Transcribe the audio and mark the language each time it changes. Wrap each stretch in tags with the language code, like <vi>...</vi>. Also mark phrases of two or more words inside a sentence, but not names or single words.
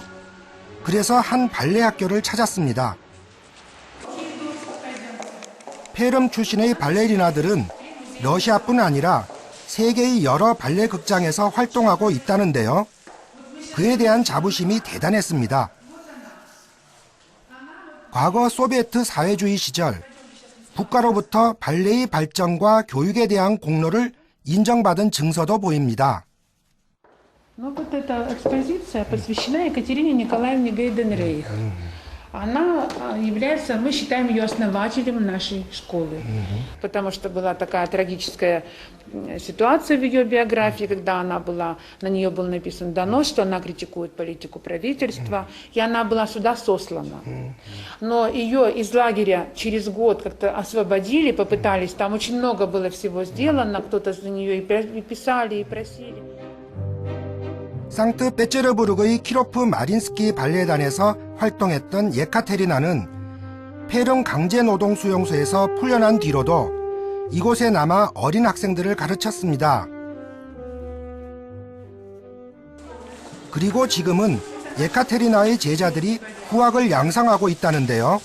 <ko>그래서 한 발레 학교를 찾았습니다. 페름 출신의 발레리나들은 러시아뿐 아니라 세계의 여러 발레 극장에서 활동하고 있다는데요. 그에 대한 자부심이 대단했습니다. 과거 소비에트 사회주의 시절 국가로부터 발레의 발전과 교육에 대한 공로를 인정받은 증서도 보입니다.</ko> <ru>Вот эта экспозиция посвящена Екатерине Николаевне Гейденрейх. Она является, мы считаем ее основателем нашей школы, потому что была такая трагическая ситуация в ее биографии, когда она была, на нее был написан донос, что она критикует политику правительства, и она была сюда сослана. Но ее из лагеря через год как-то освободили, попытались, там очень много было всего сделано, кто-то за нее и писали, и просили.</ru> <ko>상트페테르부르크의 키로프 마린스키 발레단에서 활동했던 예카테리나는 페름 강제노동 수용소에서 풀려난 뒤로도 이곳에 남아 어린 학생들을 가르쳤습니다. 그리고 지금은 예카테리나의 제자들이 후학을 양성하고 있다는데요.</ko>